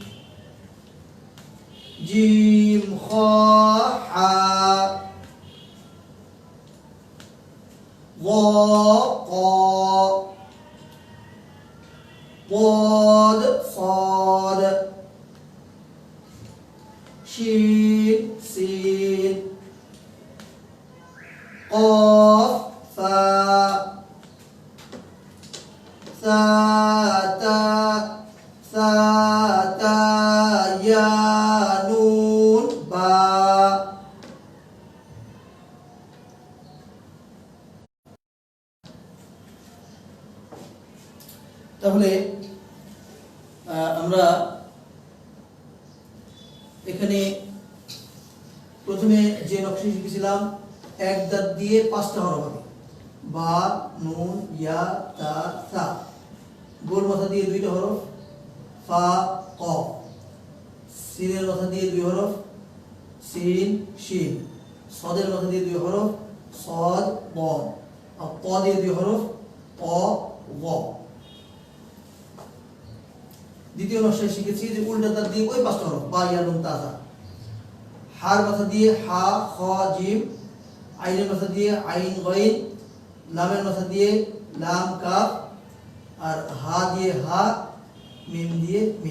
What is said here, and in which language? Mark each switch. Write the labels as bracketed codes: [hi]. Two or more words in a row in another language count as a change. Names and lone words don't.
[ar] جيم خا حا ضا قا ضاد صاد شين سين قاف فا ثا تا ثا تا يا نون با [bn] তাহলে আমরা এখানে প্রথমে যে নকশা শিখেছিলাম এক দাঁত দিয়ে 5টা হরফ হবে বা নুন ইয়া তা সা, গোল মাথা দিয়ে 2টা হরফ ফা কফ, সিনের মাথা দিয়ে 2 হরফ সিন শিন, সদের মাথা দিয়ে 2 হরফ সদ বদ, আর ত দিয়ে 2 হরফ ত গ। দ্বিতীয় নকশায় শিখেছি যে উল্টা দাঁত দিয়ে ওই 5টা হরফ বা ইয়া নুন তা সা, হার মাথা দিয়ে হা খ জিম, আইনের মাথা দিয়ে আইন গইন, লামের মাথা দিয়ে লাম কাফ, আর হা দিয়ে হা, মিম দিয়ে মিম।